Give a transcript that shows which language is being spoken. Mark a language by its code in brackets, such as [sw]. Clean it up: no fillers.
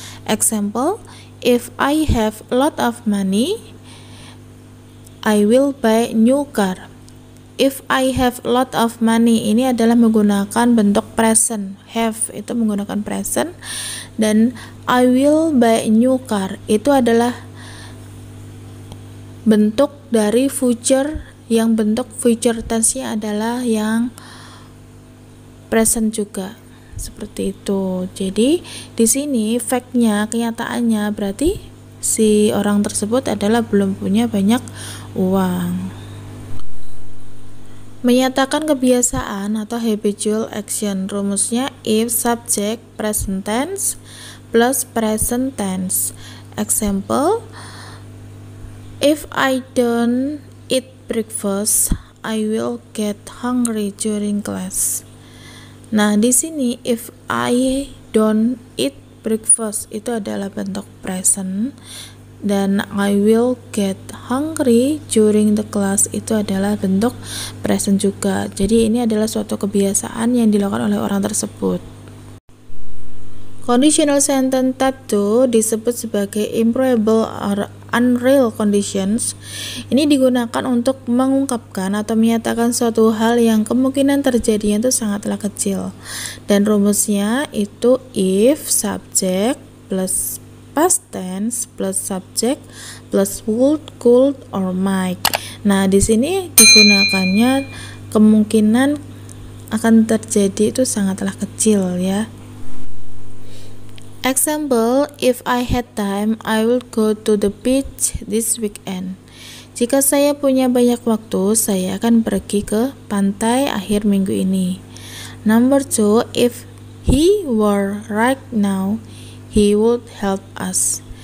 [en] Example, if I have a lot of money, I will buy new car. If I have a lot of money [id] ini adalah menggunakan bentuk present. Have itu menggunakan present, dan [en] I will buy a new car [id] itu adalah bentuk dari future, yang bentuk future tense-nya adalah yang present juga. Seperti itu. Jadi di sini fact-nya, kenyataannya berarti si orang tersebut adalah belum punya banyak uang. Menyatakan kebiasaan atau [en] habitual action, [id] rumusnya [en] if subject present tense plus present tense. Example, if I don't eat breakfast, I will get hungry during class. [id] Nah, di sini [en] if I don't eat breakfast [id] itu adalah bentuk present, dan [en] I will get hungry during the class [id] itu adalah bentuk present juga. Jadi ini adalah suatu kebiasaan yang dilakukan oleh orang tersebut. [en] Conditional sentence type 2 [id] disebut sebagai [en] improbable or unreal conditions. [id] Ini digunakan untuk mengungkapkan atau menyatakan suatu hal yang kemungkinan terjadinya itu sangatlah kecil. Dan rumusnya itu [en] if subject plus past tense plus subject plus would, could, or might. [id] Nah, di sini digunakannya kemungkinan akan terjadi itu sangatlah kecil ya. [en] Example, if I had time, I will go to the beach this weekend. [id] Jika saya punya banyak waktu, saya akan pergi ke pantai akhir minggu ini. [en] Number 2, if he were right now, he would help us.